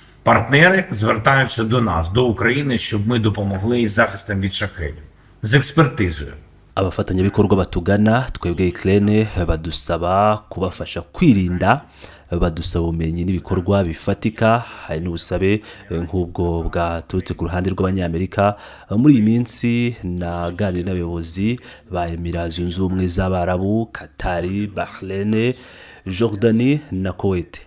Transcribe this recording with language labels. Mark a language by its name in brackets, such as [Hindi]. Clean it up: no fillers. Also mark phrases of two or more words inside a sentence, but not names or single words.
[Ukrainian] Партнери звертаються до нас, до України, щоб ми допомогли із захистом від шахедів, з експертизою. [Kinyarwanda] Abafatanyabikorwa batugana twebwe Ukraine badusaba kubafasha kwirinda, badusaba ubumenyi n'ibikorwa bifatika, hari n'ubusabe nk'ubwo bwaturutse ku ruhande rw'Abanyamerika. Muri iyi minsi naganiriye n'abayobozi ba Emirates Zunze Ubumwe z'Abarabu, Qatar, Bahrain, Jordanie na Kuwait.